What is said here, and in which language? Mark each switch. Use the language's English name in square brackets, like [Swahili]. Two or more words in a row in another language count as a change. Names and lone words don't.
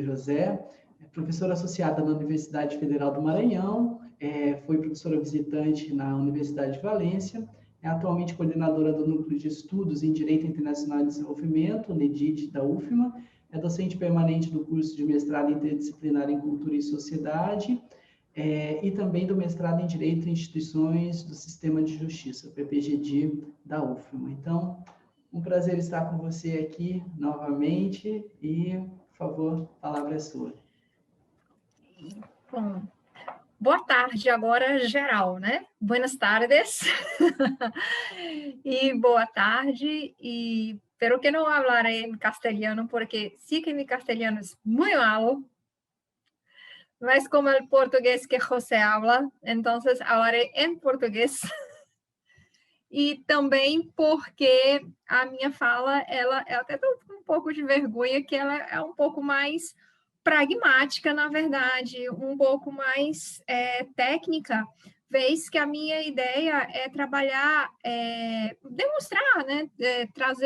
[Portuguese] José, professora associada na Universidade Federal do Maranhão, foi professora visitante na Universidade de Valência, é atualmente coordenadora do Núcleo de Estudos em Direito Internacional e Desenvolvimento, NEDID, da UFMA, é docente permanente do curso de mestrado interdisciplinar em Cultura e Sociedade, e também do mestrado em Direito e Instituições do Sistema de Justiça, PPGD, da UFMA. Então, um prazer estar com você aqui novamente e, por favor, a palavra é sua. Bom, boa tarde agora, geral, né? [Spanish] Buenas tardes. [Portuguese] E boa tarde, [Spanish] y pero que no hablaré en castellano porque sí que mi castellano es muy malo, no es como el portugués que José habla, entonces hablaré en português. [Portuguese] E também porque a minha fala, eu até estou com um pouco de vergonha, que ela é um pouco mais pragmática, na verdade, um pouco mais técnica, vez que a minha ideia é trabalhar, demonstrar, né, trazer